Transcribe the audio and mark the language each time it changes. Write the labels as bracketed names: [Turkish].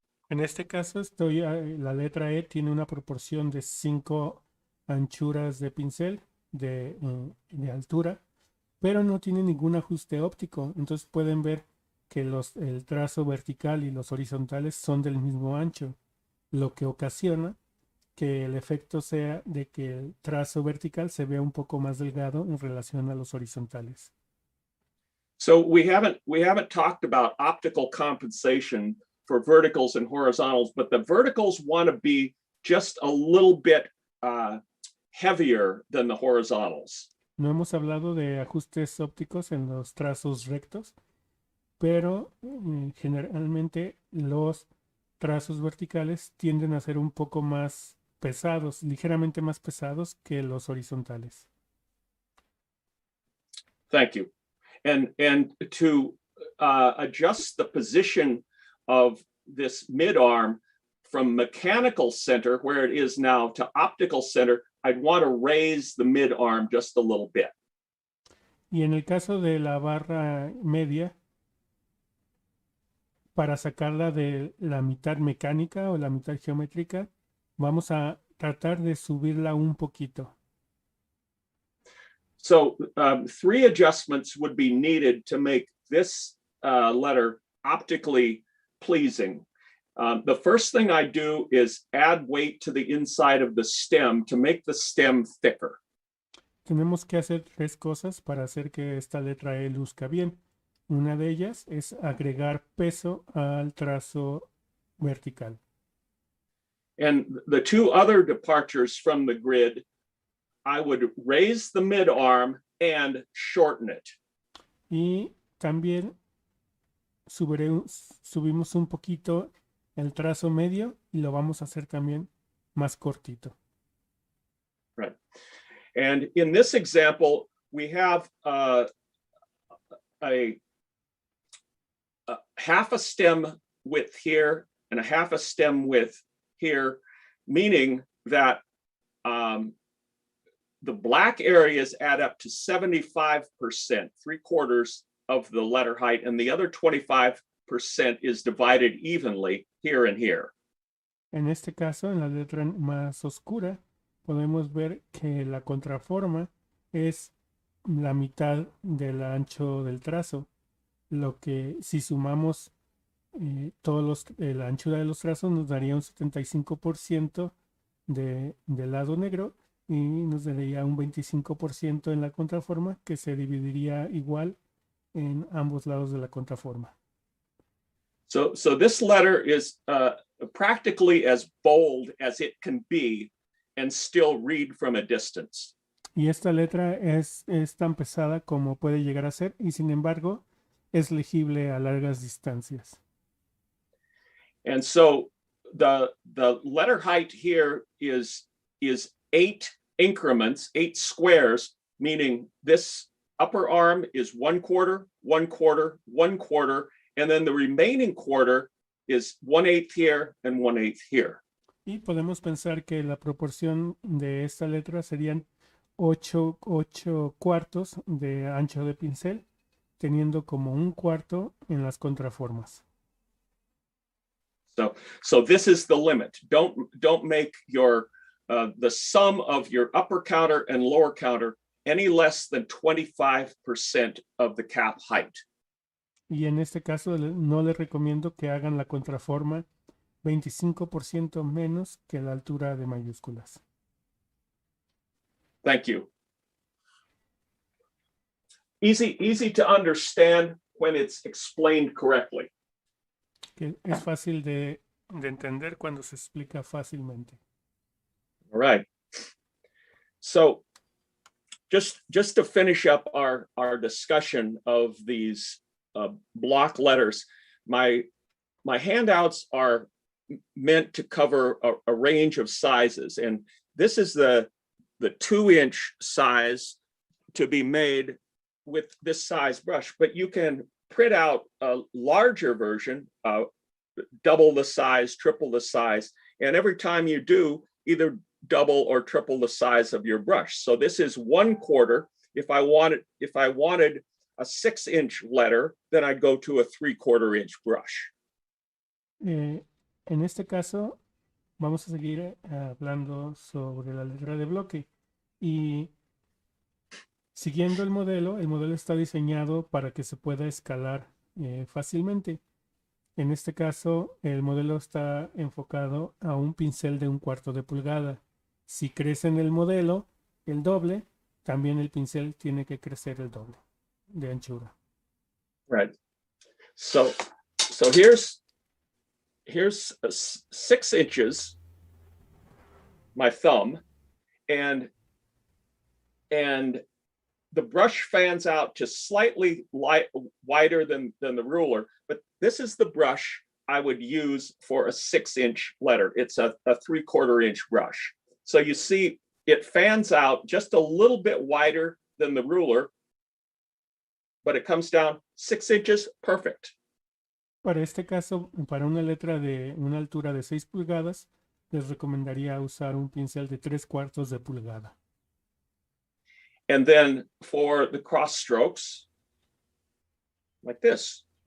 [Spanish] En este caso la letra E tiene una proporción de 5 anchuras de pincel de altura, pero no tiene ningún ajuste óptico. Entonces pueden ver que el trazo vertical y los horizontales son del mismo ancho, lo que ocasiona que el efecto sea de que el trazo vertical se vea un poco más delgado en relación a los horizontales. [English] So we haven't talked about optical compensation for verticals and horizontals, but the verticals want to be just a little bit heavier than the horizontals. [Spanish] No hemos hablado de ajustes ópticos en los trazos rectos, pero generalmente los trazos verticales tienden a ser un poco más pesados, ligeramente más pesados que los horizontales. [English] Thank you. And to adjust the position of this mid-arm from mechanical center, where it is now, to optical center, I'd want to raise the mid-arm just a little bit. [Spanish] Y en el caso de la barra media, para sacarla de la mitad mecánica o la mitad geométrica, vamos a tratar de subirla un poquito. [English] So 3 adjustments would be needed to make this letter optically pleasing. The first thing I do is add weight to the inside of the stem to make the stem thicker. [Spanish] Tenemos que hacer 3 cosas para hacer que esta letra E luzca bien. Una de ellas es agregar peso al trazo vertical. [English] And the 2 other departures from the grid, I would raise the mid arm and shorten it. [Spanish] Y también subimos un poquito el trazo medio y lo vamos a hacer también más cortito. [English] Right. And in this example, we have a half a stem width here and a half a stem width here, meaning that the black areas add up to 75%, 3/4 of the letter height, and the other 25% is divided evenly here and here. [Spanish] En este caso, en la letra más oscura, podemos ver que la contraforma es la mitad del ancho del trazo, lo que si sumamos la anchura de los trazos nos daría un 75% del lado negro y nos daría un 25% en la contraforma, que se dividiría igual en ambos lados de la contraforma. [English] So this letter is practically as bold as it can be and still read from a distance. [Spanish] Y esta letra es tan pesada como puede llegar a ser, y sin embargo es legible a largas distancias. [English] And so the letter height here is 8 increments, 8 squares, meaning this upper arm is 1/4, 1/4, 1/4, and then the remaining quarter is 1/8 here and 1/8 here. [Spanish] Y podemos pensar que la proporción de esta letra serían 8 cuartos de ancho de pincel, teniendo como 1/4 en las contraformas. [English] So this is the limit. Don't make your the sum of your upper counter and lower counter any less than 25% of the cap height. [Spanish] Y en este caso no les recomiendo que hagan la contraforma 25% menos que la altura de mayúsculas. [English] Thank you. Easy to understand when it's explained correctly. [Spanish] Que es fácil de entender cuando se explica fácilmente. [English] All right. So just to finish up our discussion of these block letters, my handouts are meant to cover a range of sizes, and this is the 2-inch size to be made with this size brush, but you can print out a larger version, double the size, triple the size, and every time you do, either double or triple the size of your brush. So this is 1/4. If I wanted a 6-inch letter, then I'd go to a 3/4 inch brush. [Spanish] En este caso, vamos a seguir hablando sobre la letra de bloque. Y siguiendo el modelo está diseñado para que se pueda escalar fácilmente. En este caso, el modelo está enfocado a un pincel de 1/4 de pulgada. Si crece en el modelo el doble, también el pincel tiene que crecer el doble de anchura. [English] Right. So here's 6 inches, my thumb, and the brush fans out just slightly wider than the ruler, but this is the brush I would use for a 6-inch letter. It's a 3/4 inch brush. So you see it fans out just a little bit wider than the ruler, but it comes down 6 inches, perfect. [Spanish] Para este caso, para una letra de una altura de 6 pulgadas, les recomendaría usar un pincel de 3/4 de pulgada. [English] And then for the cross strokes, like this.